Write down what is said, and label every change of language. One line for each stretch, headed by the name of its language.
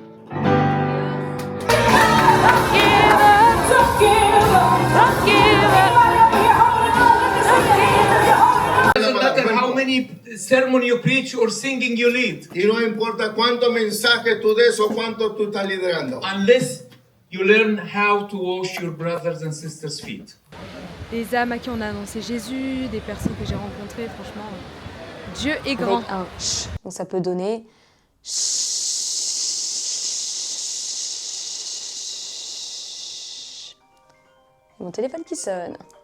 English: Don't give up, don't give up, don't give up. Doesn't matter how many sermon you preach or singing you lead,
Spanish: Y no importa cuántos mensajes tú des o cuánto tú estás liderando.
English: unless you learn how to wash your brothers and sisters' feet.
French: Des âmes à qui on a annoncé Jésus, des personnes que j'ai rencontrées, franchement, Dieu est grand. Avec un ch. Donc ça peut donner mon téléphone qui sonne.